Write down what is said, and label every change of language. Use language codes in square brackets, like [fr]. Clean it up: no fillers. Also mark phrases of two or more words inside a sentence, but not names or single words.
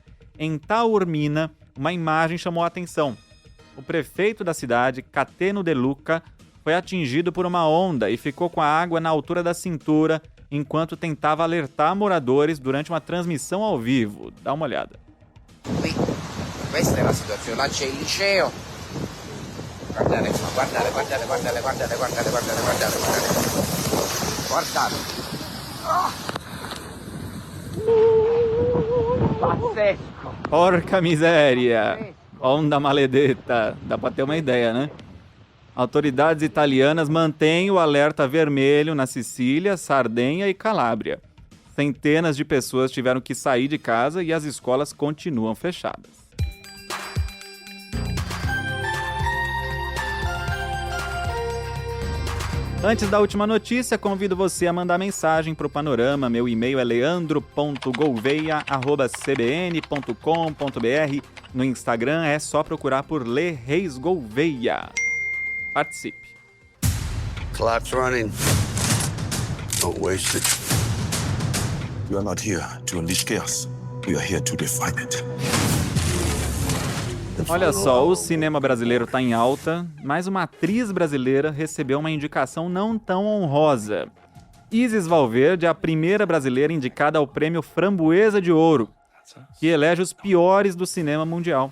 [pt] Em Taormina, uma imagem chamou a atenção. O prefeito da cidade, Cateno De Luca, foi atingido por uma onda e ficou com a água na altura da cintura enquanto tentava alertar moradores durante uma transmissão ao vivo. Dá uma olhada. [it] Questa è la situazione, là c'è il liceo. Guardate. Pazzesco! Porca miséria! Onda maledetta. [pt] Dá pra ter uma ideia, né? Autoridades italianas mantêm o alerta vermelho na Sicília, Sardenha e Calábria. Centenas de pessoas tiveram que sair de casa e as escolas continuam fechadas. Antes da última notícia, convido você a mandar mensagem para o Panorama. Meu e-mail é leandro.gouveia@cbn.com.br. No Instagram é só procurar por Le Reis Gouveia. Participe. [en] Clock's running. Don't waste it. We are not here to unleash chaos. We are here to define it. [pt] Olha só, o cinema brasileiro está em alta, mas uma atriz brasileira recebeu uma indicação não tão honrosa. Isis Valverde é a primeira brasileira indicada ao prêmio Framboesa de Ouro, que elege os piores do cinema mundial.